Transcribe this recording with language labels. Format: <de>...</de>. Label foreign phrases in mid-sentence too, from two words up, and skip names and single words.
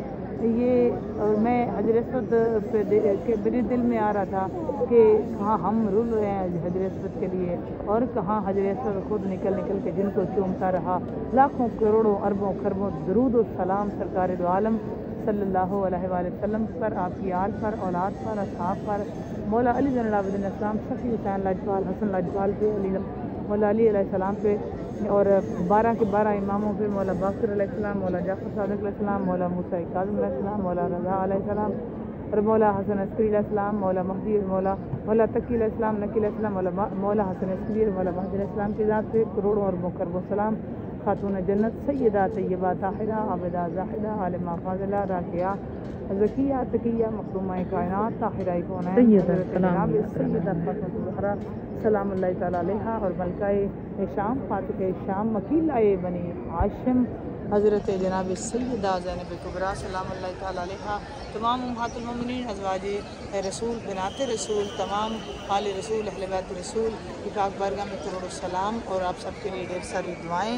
<ur>یہ میں حجر اسود کے میرے دل میں آ رہا تھا کہ کہاں ہم رل رہے ہیں حجر اسود کے لیے اور کہاں حجر اسود خود نکل کے جن کو چومتا رہا. لاکھوں کروڑوں اربوں کھربوں درود اور سلام سرکار دو عالم</ur> <ar>صلى الله عليه وسلم</ar> <ur>پر، آپ کی آل پر، اولاد پر، اصحاب पर, مولا علی زین العابدین السلام، صفی حسین لجپال، حسن لجپال پے، مولا علی علیہ السلام پے اور 12 کے 12 اماموں پے, مولا باقر علیہ السلام، مولا جعفر صادق علیہ السلام، مولا موسیٰ کاظم علیہ السلام، مولا رضا علیہ السلام اور مولا حسن عسکری علیہ السلام، مولا مہدی، مولا تقی علیہ السلام، نقی علیہ السلام، مولا حسن عسکری، مولا مہدی علیہ السلام کی ذات پے کروڑوں اربوں کھربوں سلام. خاتون جنت سیدہ طیبہ طاہرہ عابدہ زاہدہ عالمہ فاضلہ راکعہ زکیہ تقیہ مخدومہ کائنات طاہرہ کونین سیدہ फ़ातिमा</ur> <ar>سلام الله تعالى عليها</ar> <ur>اور ملکۂ شام فاتح شام عقیلۂ بنی ہاشم حضرت جناب سیدہ زینب کبریٰ</ur> <ar>سلام الله تعالى عليها,</ar> <ur>تمام امہات المومنین، ازواج رسول، بنات رسول، تمام آل رسول، اہل بیت رسول کی پاک بارگاہ میں کروڑوں سلام اور آپ سب کے لیے ڈھیر ساری دعائیں.</ur>